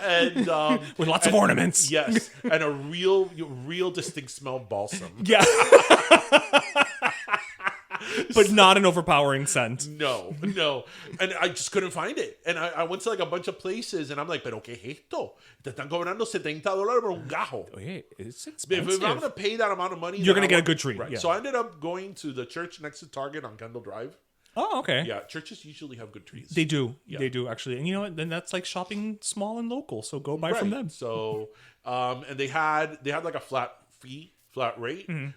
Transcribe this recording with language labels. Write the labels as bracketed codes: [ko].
[en] And with lots of ornaments. Yes, and a real distinct smell of balsam. Yeah. But not an overpowering scent. No. And I just couldn't find it. And I went to like a bunch of places and I'm like, [es] pero qué es esto? Te están cobrando $70 por un gajo. [en] Okay, it's expensive. If I'm going to pay that amount of money, you're going to get a good tree. Right. Yeah. So I ended up going to the church next to Target on Kendall Drive. Oh, okay. Yeah, churches usually have good trees. They do. Yeah. They do, actually. And you know what? Then that's like shopping small and local. So go buy from them. So, and they had like a flat rate. Mm-hmm.